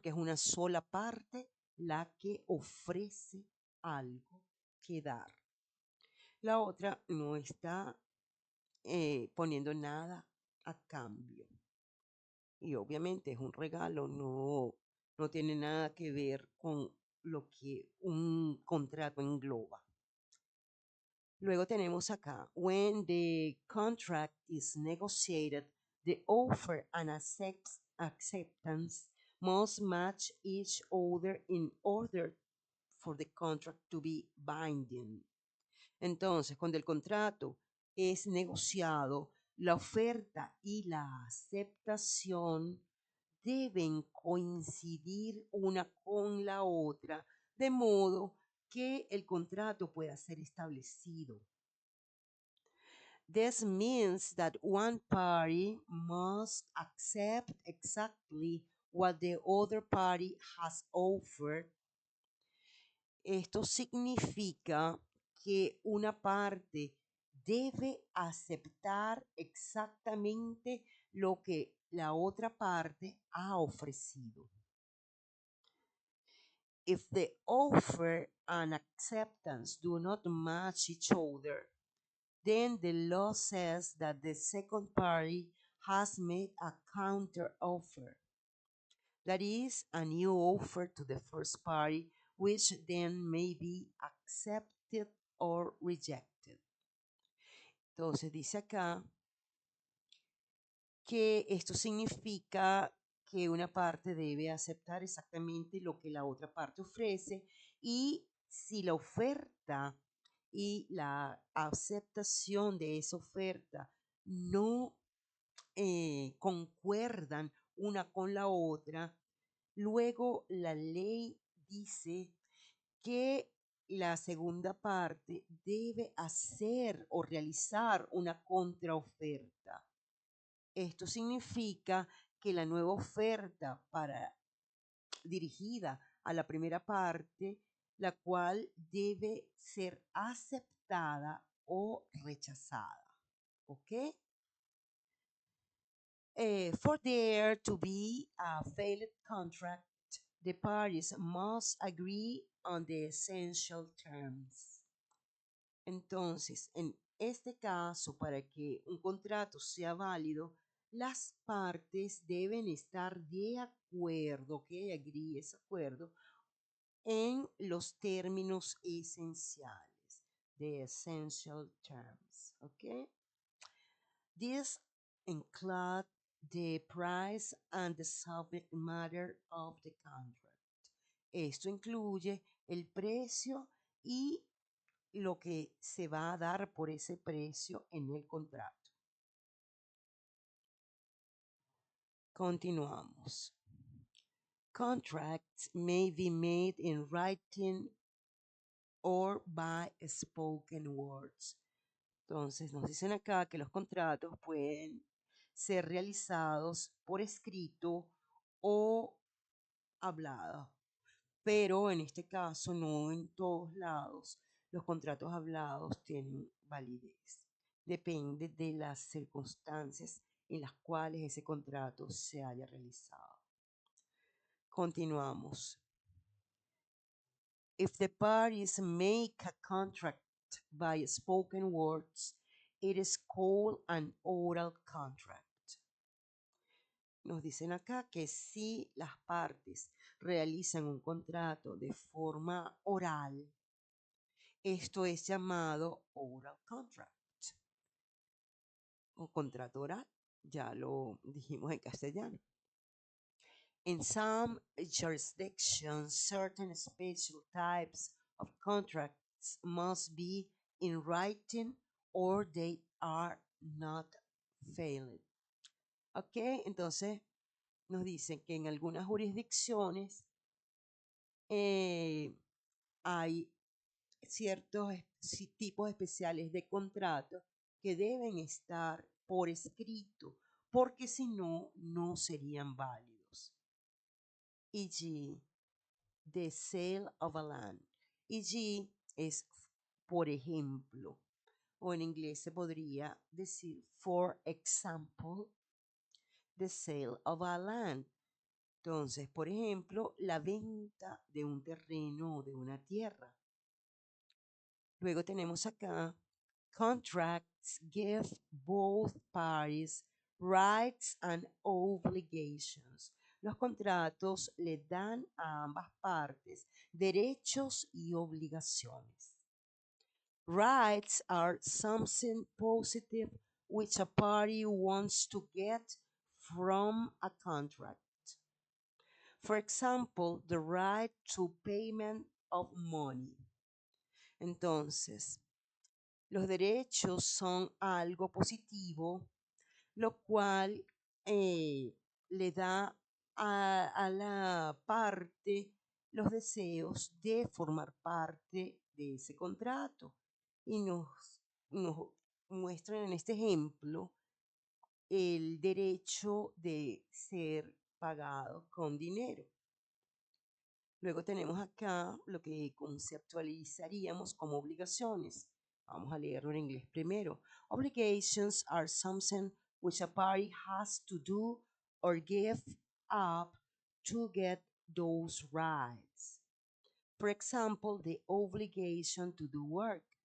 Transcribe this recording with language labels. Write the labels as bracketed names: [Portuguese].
[Spanish] Porque es una sola parte la que ofrece algo que dar. La otra no está poniendo nada a cambio. Y obviamente es un regalo, no tiene nada que ver con lo que un contrato engloba. Luego tenemos acá, [English] when the contract is negotiated, the offer and acceptance must match each other in order for the contract to be binding. [Spanish] Entonces, cuando el contrato es negociado, la oferta y la aceptación deben coincidir una con la otra, de modo que el contrato pueda ser establecido. [English] This means that one party must accept exactly what the other party has offered. [Spanish] Esto significa que una parte debe aceptar exactamente lo que la otra parte ha ofrecido. [English] If the offer and acceptance do not match each other, then the law says that the second party has made a counter offer. That is, a new offer to the first party, which then may be accepted or rejected. [Spanish] Entonces dice acá que esto significa que una parte debe aceptar exactamente lo que la otra parte ofrece, y si la oferta y la aceptación de esa oferta no concuerdan una con la otra, luego la ley dice que la segunda parte debe hacer o realizar una contraoferta. Esto significa que la nueva oferta dirigida a la primera parte, la cual debe ser aceptada o rechazada. ¿Ok? [English] For there to be a failed contract, the parties must agree on the essential terms. [Spanish] Entonces, en este caso, para que un contrato sea válido, las partes deben estar de acuerdo, que agree, es acuerdo, en los términos esenciales, [English] the essential terms, [Spanish] ¿ok? [English] This include the price and the subject matter of the contract. [Spanish] Esto incluye el precio y lo que se va a dar por ese precio en el contrato. Continuamos. [English] Contracts may be made in writing or by spoken words. [Spanish] Entonces nos dicen acá que los contratos pueden ser realizados por escrito o hablado, pero en este caso no en todos lados los contratos hablados tienen validez. Depende de las circunstancias en las cuales ese contrato se haya realizado. Continuamos. [English] If the parties make a contract by spoken words, it is called an oral contract. [Spanish] Nos dicen acá que si las partes realizan un contrato de forma oral, esto es llamado oral contract o contrato oral. Ya lo dijimos en castellano. [English] In some jurisdictions, certain special types of contracts must be in writing or they are not valid. [Spanish] Ok, entonces nos dicen que en algunas jurisdicciones hay ciertos tipos especiales de contratos que deben estar por escrito, porque si no, no serían válidos. [English] E.g., the sale of a land. E.g. [Spanish] es por ejemplo, o en inglés se podría decir [English] for example, the sale of a land. [Spanish] Entonces, por ejemplo, la venta de un terreno o de una tierra. Luego tenemos acá, [English] contracts give both parties rights and obligations. [Spanish] Los contratos le dan a ambas partes derechos y obligaciones. [English] Rights are something positive which a party wants to get from a contract. For example, the right to payment of money. [Spanish] Entonces, los derechos son algo positivo, lo cual le da a la parte los deseos de formar parte de ese contrato. Y nos muestran en este ejemplo el derecho de ser pagado con dinero. Luego tenemos acá lo que conceptualizaríamos como obligaciones. Vamos a leerlo en inglés primero. [English] Obligations are something which a party has to do or give up to get those rights. For example, the obligation to do work.